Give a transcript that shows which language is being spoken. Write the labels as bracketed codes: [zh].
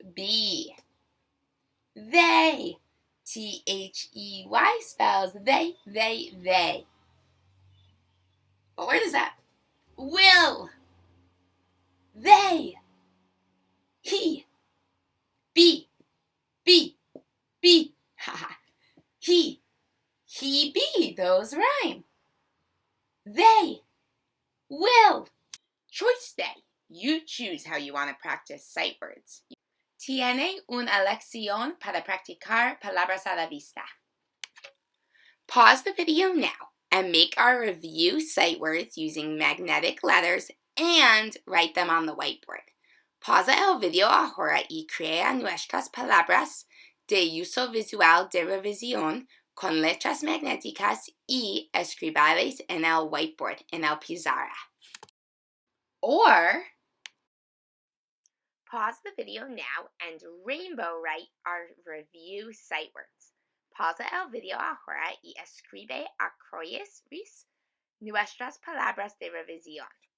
[en] They. T-H-E-Y spells they. What word is that? Will. They. He. Be. Haha. He be. Those rhyme. They. Will. Choice day. You choose how you want to practice sight words. [es] Tiene una lección para practicar palabras a la vista. [en] Pause the video now and make our review sight words using magnetic letters and write them on the whiteboard. [es] Pausa el video ahora y crea nuestras palabras de uso visual de revisión con letras magnéticas y escribales en el whiteboard, en el pizarra. [en] Or, pause the video now and rainbow write our review sight words. [es] Pausa el video ahora y escribe a crayons nuestras palabras de revisión.